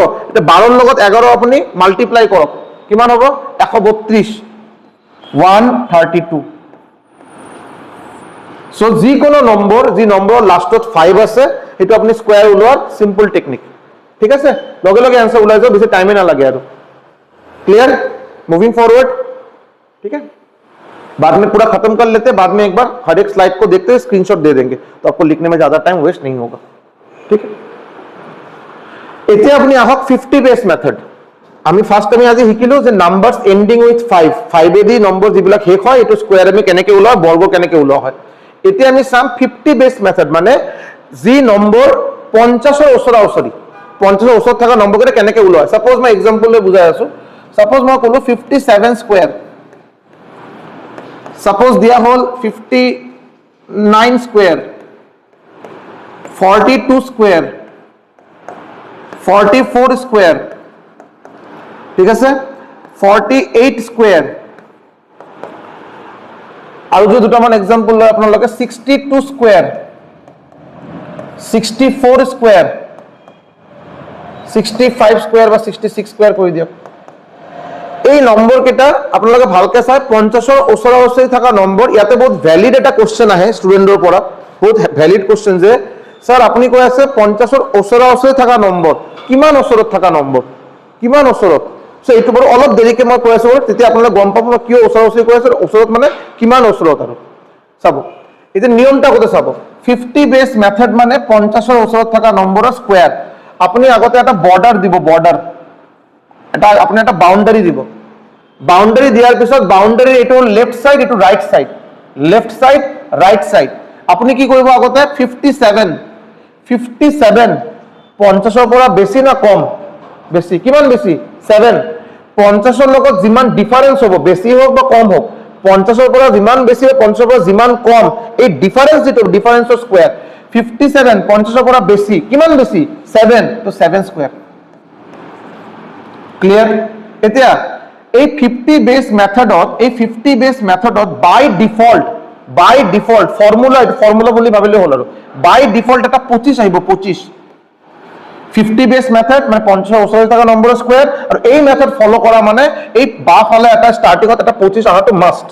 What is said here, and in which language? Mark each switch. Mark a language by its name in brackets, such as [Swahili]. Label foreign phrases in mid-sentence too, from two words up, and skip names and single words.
[Assamese] এটা 12ৰ লগত 11 আপুনি মাল্টিপ্লাই কৰক, কিমান হ'ব? 132, 132। সো যিকোনো নম্বৰ, যি নম্বৰৰ লাষ্টত 5 আছে সেইটো আপুনি স্কোয়ার ওলোৱাৰ [English] simple technique, [Assamese] ঠিক আছে। লগে লগে आंसर ওলাই যাব, বেছি টাইমে না লাগে আৰু। क्लियर? [English] moving forward, [Hindi] ठीक है। बाद में पूरा खत्म कर लेते हैं, बाद में एक बार हर एक स्लाइड को देखते हुए स्क्रीनशॉट दे देंगे, तो आपको लिखने में ज्यादा [English] time waste [Hindi] नहीं होगा, ठीक है। [Assamese] এতিয়া আপনি আহক 50 [English] base method. [Assamese] আমি ফার্স্ট আমি আজি শিকিলো যে [English] numbers ending with [Assamese] 5, 5 এদি নম্বৰ যিবিলাক শেষ হয় এটো স্কয়ার আমি কেনেকে ওলোৱা, বৰ্গ কেনেকে ওলোৱা হয়। এতিয়া আমি চাম 50 [English] base method, [Assamese] মানে যি নম্বৰ 50ৰ ওচৰা ওচৰি, 50ৰ ওচৰত থকা নম্বৰকেইটা কেনেকে ওলোৱা হয়। সাপোজ মই এক্সাম্পল লৈ বুজাই আছো। সাপোজ মই কলো 57 স্কোয়ার, সাপোজ দিয়া হল 59 স্কোয়ার, 42 স্কোয়ার, 44 স্কোয়ার, ঠিক আছে 48 স্কোয়ার, আৰু যদি দুটামান এক্সাম্পল লয় আপোনালোকে 62 স্কোয়ার, 64 স্কোয়ার, 65 স্কোয়ার বা 66 স্কোয়ার কৰি দিয়ক। এই নম্বৰ কেইটা আপোনালোকে ভালকে চাই 50ৰ ওচৰা-ওচৰি থকা নম্বৰ। ইয়াতে বহুত ভ্যালিড এটা কোশ্চেন আহে ষ্টুডেন্টৰ পৰা, বহুত [English] valid question [Assamese] যে স্যার আপুনি কৈ আছে 50ৰ ওচৰা-ওচৰি থকা নম্বৰ, কিমান ওচৰত থকা নম্বৰ, কিমান ওচৰত। সো এইটো বাৰু অলপ দেৰিকে মই কৈ আছো, তেতিয়া আপোনালোকে গম পাব কিয় ওচৰা-ওচৰি কৈ আছে, ওচৰত মানে কিমান ওচৰত। আৰু চাব এতিয়া নিয়মটা কত চাব, 50 [English] base method [Assamese] মানে 50ৰ ওচৰত থকা নম্বৰৰ স্কোয়ার। আপুনি আগতে এটা বর্ডার দিব, বর্ডার এটা আপুনি এটা বাউন্ডারি দিব। বাউন্ডারি দিয়াৰ পিছত বাউন্ডারি এইটো [English] left side, [Assamese] এইটো [English] right side, left side right side. [Assamese] আপুনি কি কৰিব আগতে 57, 57 50ৰ পৰা বেছি না কম, বেছি, কিমান বেছি 7। 50ৰ লগত যিমান ডিফারেন্স হ'ব, বেছি হোক বা কম হোক, 50ৰ পৰা যিমান বেছি হয় 50ৰ পৰা যিমান কম, এই ডিফারেন্স যেটো ডিফারেন্সৰ স্কোয়ার। 57 50ৰ পৰা বেছি, কিমান বেছি 7, তো 7 স্কোয়ার। ক্লিয়ার? এতিয়া এই 50 [English] base methodত, [Assamese] এই 50 [English] base methodত by default formula [Assamese] বুলি ভাবিলে হল। আৰু [English] by default [Assamese] এটা 25 আহিব, 25। 50 [English] base method [Assamese] মানে 50ৰ ওচৰত থকা নম্বৰ স্কোয়ার, আৰু এই মেথড ফলো কৰা মানে এই বাফালে এটা স্টার্টিংত এটা 25 আহাটো মাস্ট।